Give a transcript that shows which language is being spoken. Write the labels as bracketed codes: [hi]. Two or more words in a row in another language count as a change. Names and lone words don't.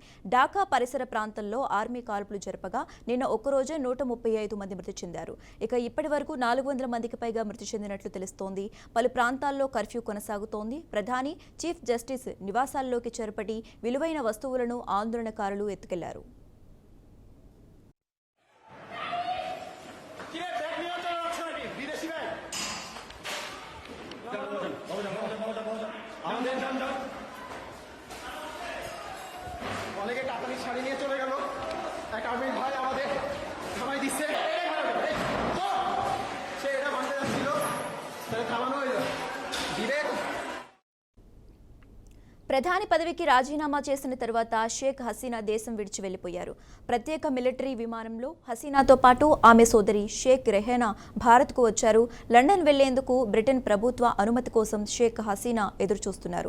[te] ఢాకా పరిసర ప్రాంతంలో ఆర్మీ కాల్పులు జరపగా నిన్న ఒక్కరోజే 135 మంది మృతి చెందారు. ఇక ఇప్పటి వరకు 400 మందికి పైగా మృతి చెందినట్లు తెలుస్తోంది. పలు ప్రాంతాల్లో కర్ఫ్యూ కొనసాగుతోంది. ప్రధాని [en] chief justice [te] నివాసాల్లోకి చేర్పటి విలువైన వస్తువులను ఆందోళనకారులు ఎత్తుకెళ్లారు. [bn] অনেকে কাতারি শাড়ি নিয়ে চলে গেল। এক আর্মির ভাই আমাদের থামাই দিচ্ছে, সে এটা ভাঙতে যাচ্ছিল, তাহলে থামানো হয়ে যাবে। বিবেক [te] ప్రధాని పదవికి రాజీనామా చేసిన తర్వాత షేక్ హసీనా దేశం విడిచి వెళ్లిపోయారు. ప్రత్యేక మిలిటరీ విమానంలో హసీనాతో పాటు ఆమె సోదరి షేక్ రెహానా భారత్కు వచ్చారు. లండన్ వెళ్లేందుకు బ్రిటన్ ప్రభుత్వ అనుమతి కోసం షేక్ హసీనా ఎదురుచూస్తున్నారు.